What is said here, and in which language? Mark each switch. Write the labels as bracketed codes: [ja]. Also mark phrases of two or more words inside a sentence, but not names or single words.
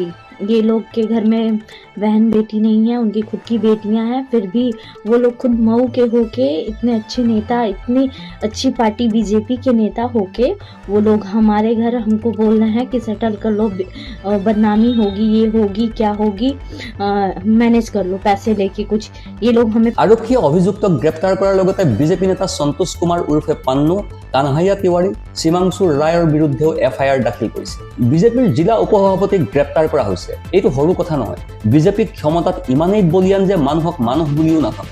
[hi] ये लोग के घर में बहन बेटी नहीं है, उनकी खुद की बेटियां हैं, फिर भी वो लोग खुद मऊ के होके इतने अच्छे नेता, इतनी अच्छी पार्टी बीजेपी के नेता होके वो लोग हमारे घर हमको बोल रहे हैं कि सेटल कर लो, बदनामी होगी, ये होगी, क्या होगी, मैनेज कर लो पैसे लेके कुछ। ये लोग हमें [as] আৰক্ষীয়ে অভিযুক্তক গ্ৰেপ্তাৰ কৰাৰ লগতে বিজেপি নেতা সন্তোষ কুমাৰ উৰ্ফে পান্নু, কানহাইয়া তিৱাৰী, সীমাংশু ৰায়ৰ বিৰুদ্ধেও FIR দাখিল কৰিছে। বিজেপিৰ জিলা উপসভাপতিক গ্ৰেপ্তাৰ কৰা হৈছে। এইটো সৰু কথা নহয়। বিজেপিক ক্ষমতাত ইমানেই বলিয়ান যে মানুহক মানুহ বুলিও নাভাবে।